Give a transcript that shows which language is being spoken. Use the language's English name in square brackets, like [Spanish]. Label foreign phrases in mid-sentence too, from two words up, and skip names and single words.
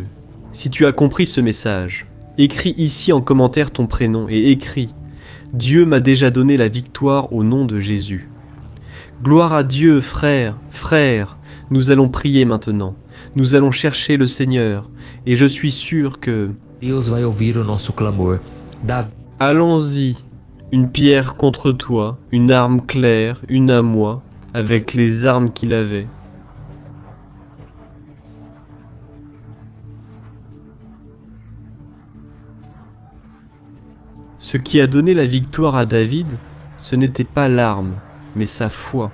[French] Si tu as compris ce message, écris ici en commentaire ton prénom et écris « Dieu m'a déjà donné la victoire au nom de Jésus ». Gloire à Dieu, frère, nous allons prier maintenant. Nous allons chercher le Seigneur et je suis sûr que... [Portuguese] Deus vai ouvir o nosso clamor. [French] Allons-y, une pierre contre toi, une arme claire, une à moi, avec les armes qu'il avait. Ce qui a donné la victoire à David, ce n'était pas l'arme, mais sa foi.